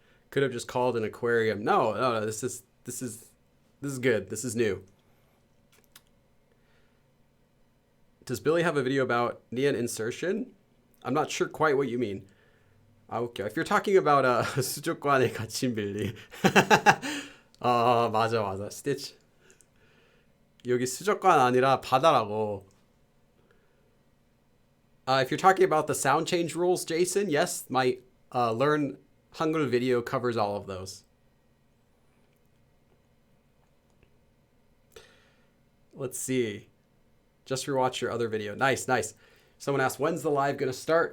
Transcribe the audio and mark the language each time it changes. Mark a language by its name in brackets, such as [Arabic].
[English] Could have just called an aquarium. No. This is good. This is new. Does Billy have a video about knee insertion? I'm not sure quite what you mean. Okay. If you're talking about [Korean] 수족관에 갇힌 빌리. 맞아. 스티치. 여기 수족관 아니라 바다라고. [English] If you're talking about the sound change rules, Jason, yes, my Learn Hangul video covers all of those. Let's see. Just rewatch your other video. Nice. Someone asked, when's the live going to start?